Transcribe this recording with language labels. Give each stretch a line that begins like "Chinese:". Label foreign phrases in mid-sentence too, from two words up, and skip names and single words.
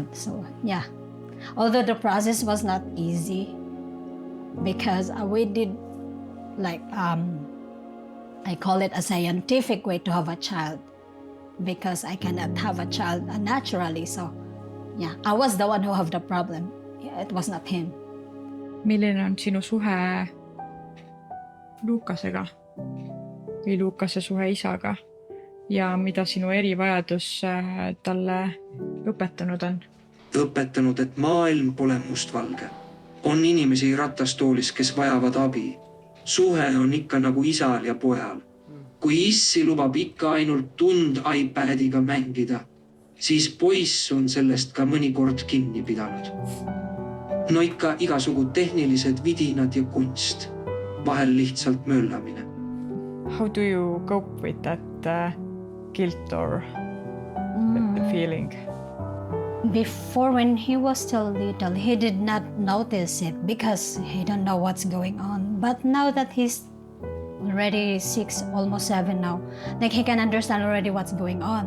English: So yeah, although the process was not easy because we did like I call it a scientific way to have a child because I cannot have a child naturally. So yeah, I was the one who have the problem. It was not him.
Estonian: Milline on sinu suhe Lukasega või Lukase suhe isaga ja mida sinu erivajadus talle õpetanud on? Õpetanud, et maailm pole mustvalge. On inimesi ratastoolis, kes vajavad abi. Suhe on ikka nagu isal ja pojal. Kui issi lubab ikka ainult tund iPadiga mängida, siis poiss on sellest ka mõnikord kinni pidanud. No ikka igasugu tehnilised vidinad ja kunst. Vahel lihtsalt möllamine.
English: How do you cope with that guilt or the feeling? Before, when he was still little, he did not notice it because he don't know what's going on. But now that he's already 6, almost 7 now, like he can understand already what's going on.